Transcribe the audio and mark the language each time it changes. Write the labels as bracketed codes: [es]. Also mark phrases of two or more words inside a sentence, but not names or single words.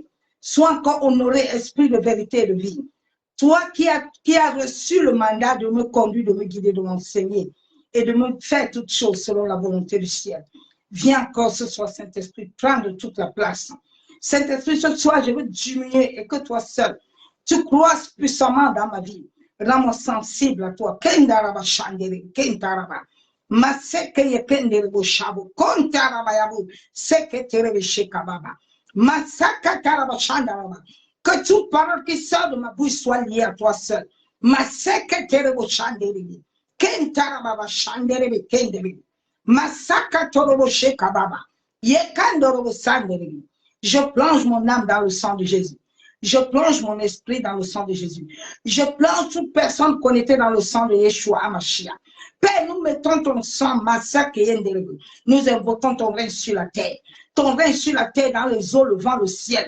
[fr] Sois encore honoré, esprit de vérité et de vie. Toi qui as reçu le mandat de me conduire, de me guider, de m'enseigner et de me faire toutes choses selon la volonté du ciel. Viens encore ce soir, Saint-Esprit, prendre toute la place. Saint-Esprit, ce soir, je veux diminuer et que toi seul, tu croises puissamment dans ma vie. Rends-moi sensible à toi. Kendaraba Shandere, Kentaraba. Maseke Yekendere Boshabo, Kontaraba Yabu, Seketere Shekababa. Masaka Taraba Shandaraba. Que toute parole qui sort de ma bouche soit liée à toi seul. Maseke Tere Boshandere, Kentaraba Shandere, Kendere. Masaka Torobo Shekababa. Yekandorobo Sandere. Je plonge mon âme dans le sang de Jésus. Je plonge mon esprit dans le sang de Jésus. Je plonge toute personne connectée dans le sang de Yeshua Hamashiach. Père, nous mettons ton sang, Massacre et Yenderebe. Nous invoquons ton règne sur la terre. Ton règne sur la terre, dans les eaux, le vent, le ciel.